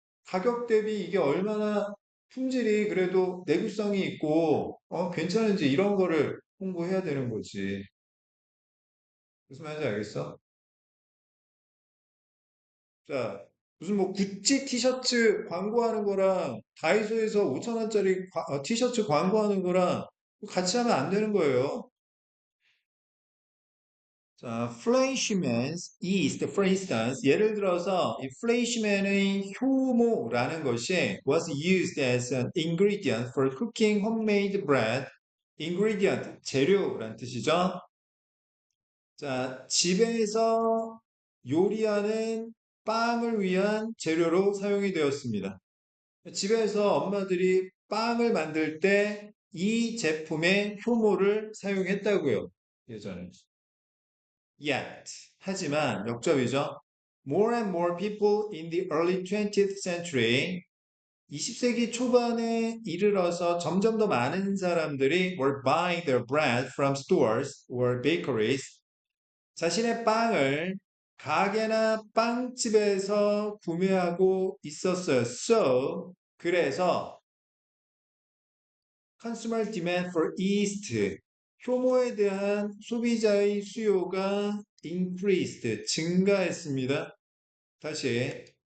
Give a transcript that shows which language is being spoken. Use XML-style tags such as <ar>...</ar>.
<ko>가격 대비 이게 얼마나 품질이 그래도 내구성이 있고 괜찮은지 이런 거를 홍보해야 되는 거지. 무슨 말인지 알겠어? 자, 무슨 뭐 구찌 티셔츠 광고하는 거랑 다이소에서 5천 원짜리 티셔츠 광고하는 거랑 같이 하면 안 되는 거예요.</ko> <en>자, fleischmann's yeast, for instance,</en> <ko>예를 들어서 이 fleischmann의 효모라는 것이</ko> <en>was used as an ingredient for cooking homemade bread.</en> <ko>ingredient, 재료란 뜻이죠. 자, 집에서 요리하는 빵을 위한 재료로 사용이 되었습니다. 집에서 엄마들이 빵을 만들 때 이 제품의 효모를 사용했다고요. 예전에. Yet, 하지만 역접이죠.</ko> <en>More and more people in the early 20th century,</en> <ko>20세기 초반에 이르러서 점점 더 많은 사람들이</ko> <en>were buying their bread from stores or bakeries.</en> <ko>자신의 빵을 가게나 빵집에서 구매하고 있었어요.</ko> <en>So, 그래서 consumer demand for yeast,</en> <ko>효모에 대한 소비자의 수요가</ko> <en>increased,</en> <ko>증가했습니다. 다시.</ko>